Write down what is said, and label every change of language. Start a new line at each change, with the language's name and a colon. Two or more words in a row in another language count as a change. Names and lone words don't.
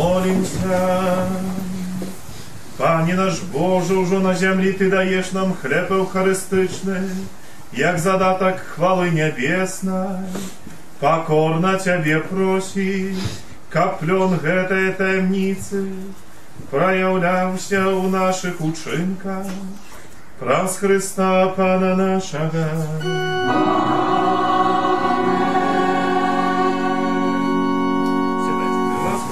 Ukrainian: Помолимся. Пане наш Боже, уже на землі Ти даєш нам хлеб евхаристичний, як задаток
Russian: хвалы небесной. Покорно Тебе просить,
Belarusian: каб плен гэтай таємниці проявлявся у наших учинках.
Ukrainian: Праз Христа Пана нашого. Сідайте, будь ласка.